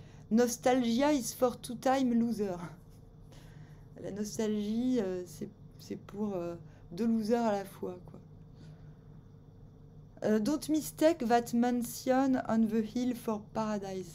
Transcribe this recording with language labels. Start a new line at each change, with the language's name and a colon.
English: Nostalgia is for two-time loser.
French: La nostalgie, c'est pour deux losers à la fois, quoi.
English: Don't mistake that mansion on the hill for paradise.